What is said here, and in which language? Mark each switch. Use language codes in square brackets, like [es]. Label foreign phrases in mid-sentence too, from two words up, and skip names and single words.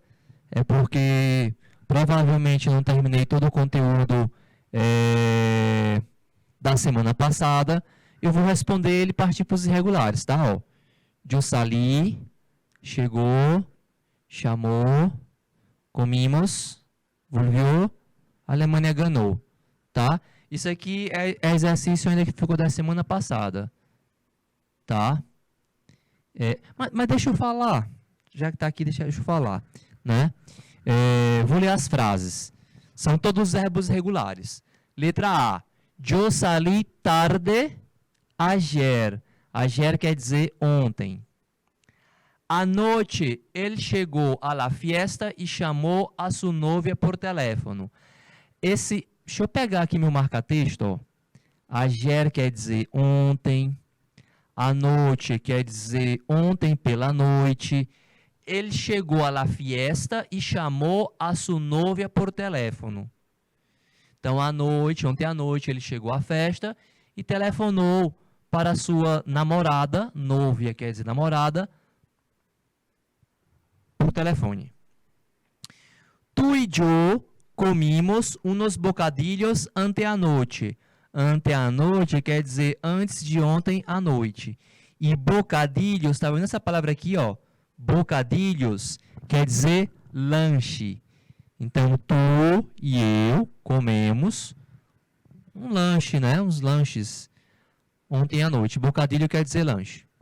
[pt] É porque provavelmente eu não terminei todo o conteúdo da semana passada. Eu vou responder ele partir para os irregulares, tá? Ó, [es] yo salí, [pt] chegou, chamou, [es] comimos, volvió, [pt] a Alemanha ganhou, tá? Isso aqui é exercício ainda que ficou da semana passada, tá? Mas deixa eu falar, já que está aqui, deixa eu falar, né? Vou ler as frases. São todos verbos regulares. Letra A. [es] Yo salí tarde ayer. [pt] Ayer quer dizer ontem. Anoche, ele chegou à [es] la fiesta [pt] e chamou a sua novia [es] por teléfono. [pt] Deixa eu pegar aqui meu marca-texto. Ó. Ayer quer dizer ontem. Anoche quer dizer ontem pela noite. Ele chegou à [es] la fiesta [pt] e chamou a sua novia [es] por teléfono. [pt] Então, ontem à noite, ele chegou à festa e telefonou para a sua namorada, novia quer dizer namorada, por telefone. [es] Tu e yo comimos unos bocadillos anteanoche. [pt] Anteanoche quer dizer antes de ontem à noite. E bocadillos, está vendo essa palavra aqui, ó? Bocadillos quer dizer lanche. Então, tu e eu comemos um lanche, né? Uns lanches ontem à noite. Bocadilho quer dizer lanche.